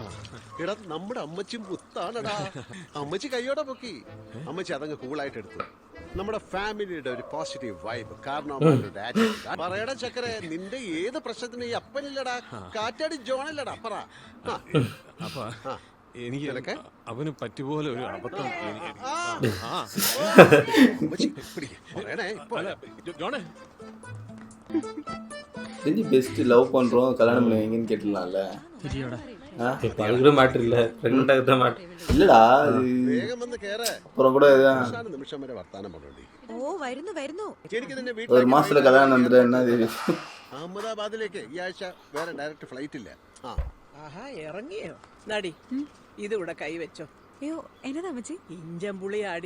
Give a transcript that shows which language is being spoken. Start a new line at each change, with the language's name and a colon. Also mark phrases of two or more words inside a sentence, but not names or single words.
Malayalam: എടാ, നമ്മുടെ അമ്മച്ചി മുത്താണടാ. അമ്മച്ചി കയ്യോടെ പൊക്കി. അമ്മച്ചി അതങ്ങ് കൂളായിട്ട് എടുത്തു. നമ്മുടെ ഫാമിലിയുടെ ഒരു
English: positive vibe
Malayalam: കാരണം പറയടാ ചക്കരെ, നിന്റെ ഏത് പ്രശ്നത്തിന് ഈ അപ്പനില്ലടാ, കാറ്റാടി ജോണല്ലടാ. പറ. എനിക്ക് അവന് പറ്റുപോലെ ഒരു അബദ്ധം
English: best love
Tamil: பண்றோம் கல்யாணம் பண்ணி வைங்கன்னு கேட்டலாம்ல. அதுகூட மேட்டர் இல்ல, பிரெக்னன்ட் ஆகுற மேட்டர் இல்லடா.
Malayalam: വേഗം വന്ന് കേറ്.
Tamil: அப்புறம் கூட
Malayalam: നിമിഷം വരെ വർത്താനം പറഞ്ഞോണ്ടി. ഓ, വരുന്നു വരുന്നു. എനിക്ക് നിന്നെ ഒരു മാസത്തിലെ കല്യാണം നടന്നിട്ട് എന്നാ അഹമ്മദാബാദിലേക്ക് ഈ ആഴ്ച വേറെ
English: direct flight
Malayalam: ഇല്ല. ആഹാ, ഇറങ്ങിയോ? നടി, ഇതിവിടെ കൈവച്ചോ. അയ്യോ, എന്നതാ അമ്മച്ചി? ഇഞ്ചൻ പുളിയാടി.